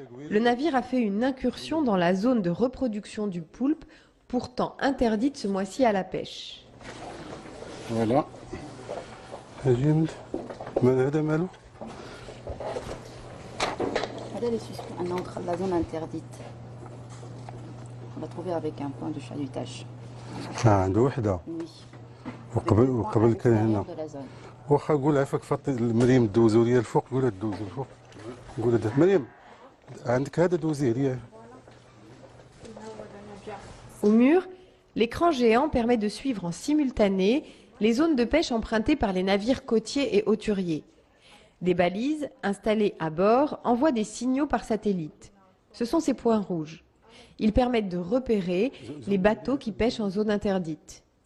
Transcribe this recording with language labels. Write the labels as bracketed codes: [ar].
[fr] Le navire a fait une incursion dans la zone de reproduction du poulpe, pourtant interdite ce mois-ci à la pêche. Voilà. On entre la zone interdite. On va trouver avec un point de chalutage. [ar] عنده وحده وقبل كان هنا واخا قول عافاك فاطمه مريم دوزوا لي الفوق قولها دوزوا الفوق قولها مريم عندك هذا دوزيه لي. [fr] Au mur, l'écran géant permet de suivre en simultané les zones de pêche empruntées par les navires côtiers et hauturiers. Des balises installées à bord envoient des signaux par satellite. Ce sont ces points rouges. Ils permettent de repérer les bateaux qui pêchent en zone interdite.